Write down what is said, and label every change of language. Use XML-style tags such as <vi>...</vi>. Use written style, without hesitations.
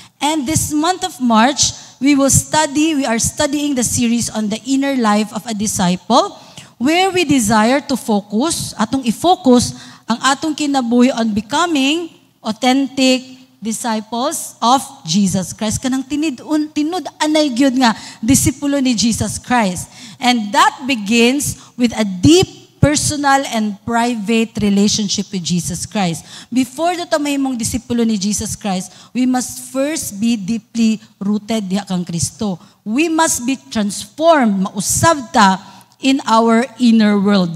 <en>And this month of March, we are studying the series on the inner life of a disciple, where we desire to focus,</en> <ceb>atong i-focus ang atong kinabuhi</ceb> <en>on becoming authentic disciples of Jesus Christ.</en> <ceb>Kanang tinud-anay gyud nga disipulo ni Jesus Christ.</ceb> <en>And that begins with a deep personal and private relationship with Jesus Christ. Before</en> <ceb>dato mahimong disipulo ni</ceb> <en>Jesus Christ, we must first be deeply rooted</en> <ceb>diha kang Kristo.</ceb> <en>We must be transformed,</en> <ceb>mausab ta</ceb> <en>in our inner world.</en>